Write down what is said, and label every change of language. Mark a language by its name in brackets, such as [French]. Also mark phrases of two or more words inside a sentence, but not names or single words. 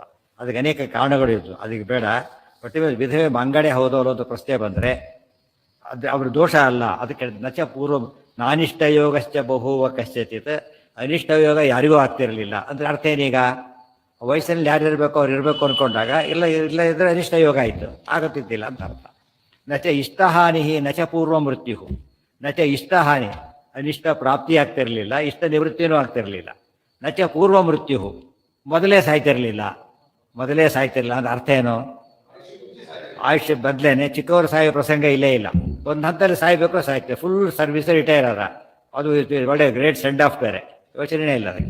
[Kannada] ಅದಕ್ಕೆ ಅನೇಕ ಕಾರಣಗಳು ಇದ್ದು, ಅದಕ್ಕೆ ಬೇಡ. ಒಟ್ಟಿಗೆ ವಿಧವೆ ಮಂಗಡೆ ಹೌದು ಅನ್ನೋದು ಪ್ರಶ್ನೆ ಬಂದರೆ ಅದು ಅವ್ರ ದೋಷ ಅಲ್ಲ. [Sanskrit] ಅದಕ್ಕೆ ನಚ ಪೂರ್ವ ನಾನಿಷ್ಟ ಯೋಗಶ್ಚ ಬಹುವ ಕಶ್ಚಿತ್. [Kannada] ಅನಿಷ್ಟ ಯೋಗ ಯಾರಿಗೂ ಆಗ್ತಿರಲಿಲ್ಲ ಅಂದರೆ ಅರ್ಥ ಏನೀಗ? ವಯಸ್ಸಿನಲ್ಲಿ ಯಾರು ಇರಬೇಕು ಅವ್ರು ಇರಬೇಕು ಅಂದ್ಕೊಂಡಾಗ ಇಲ್ಲ ಇದ್ರೆ ಅನಿಷ್ಟ ಯೋಗ ಆಯಿತು, ಆಗುತ್ತಿದ್ದಿಲ್ಲ ಅಂತ ಅರ್ಥ. [Sanskrit] ನಚ ಇಷ್ಟಹಾನಿ ನಚ ಪೂರ್ವ ಮೃತ್ಯು. ನಚ ಇಷ್ಟಹಾನಿ, [Kannada] ಅನಿಷ್ಟ ಪ್ರಾಪ್ತಿ ಆಗ್ತಿರಲಿಲ್ಲ, ಇಷ್ಟ ನಿವೃತ್ತಿಯೂ ಆಗ್ತಿರಲಿಲ್ಲ. [Sanskrit] ನಚ ಪೂರ್ವ ಮೃತ್ಯು, [Kannada] ಮೊದಲೇ ಸಾಯ್ತಿರಲಿಲ್ಲ ಅಂದ್ರೆ ಅರ್ಥ ಏನು? ಆಯುಷ್ಯ ಬದಲೇನೆ ಚಿಕ್ಕವರು ಸಾಯೋ ಪ್ರಸಂಗ ಇಲ್ಲೇ ಇಲ್ಲ. ಒಂದು ಹಂತದಲ್ಲಿ ಸಾಯಬೇಕು, ಸಾಯ್ತೇವೆ. [English] full service [Kannada] ರಿಟೈರ್ ಆದ, ಅದು ಒಳ್ಳೆ [English] great send off [Kannada] ಬೇರೆ, ಯೋಚನೆ ಇಲ್ಲ ಅದಕ್ಕೆ.